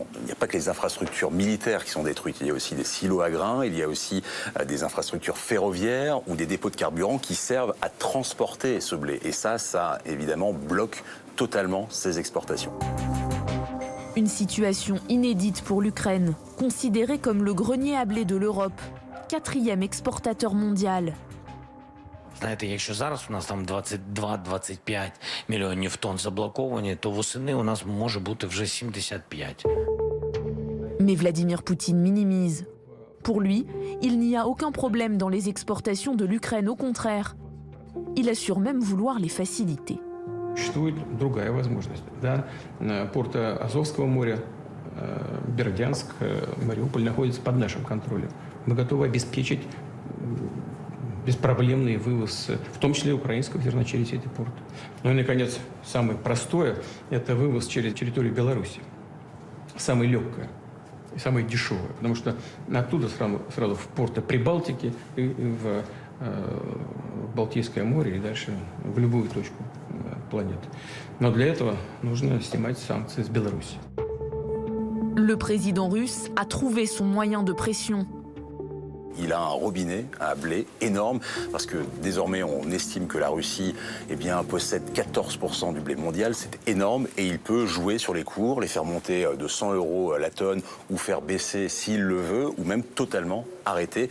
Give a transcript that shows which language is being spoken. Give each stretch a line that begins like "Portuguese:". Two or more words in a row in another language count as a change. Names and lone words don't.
French: Il n'y a pas que les infrastructures militaires qui sont détruites, il y a aussi des silos à grains, il y a aussi des infrastructures ferroviaires ou des dépôts de carburant qui servent à transporter ce blé. Et ça évidemment bloque totalement ces exportations. Une situation inédite pour l'Ukraine, considérée comme le grenier à blé de l'Europe, 4e exportateur mondial.
Ukrainian: Знаєте, якщо зараз у нас там 22-25 мільйонів тонн заблоковані, то восени у нас може бути вже 75.
French: Mais Vladimir Poutine minimise. Pour lui, il n'y a aucun problème dans les exportations de l'Ukraine, au contraire. Il assure même vouloir les faciliter.
Russian: Существует другая возможность. Да? Порты Азовского моря, Бердянск, Мариуполь находятся под нашим контролем. Мы готовы обеспечить беспроблемный вывоз, в том числе украинского зерна через эти порты. Ну и, наконец, самое простое – это вывоз через территорию Беларуси. Самое легкое и самое дешевое, потому что оттуда сразу в порты Прибалтики и в Балтийское море и дальше в любую точку планеты. Но для этого нужно снимать санкции с Беларуси.
French: Le président russe a trouvé son moyen de pression. Il a un robinet à blé énorme parce que désormais on estime que la Russie possède 14% du blé mondial, c'est énorme et il peut jouer sur les cours, les faire monter de 100 € la tonne ou faire baisser s'il le veut ou même totalement arrêter.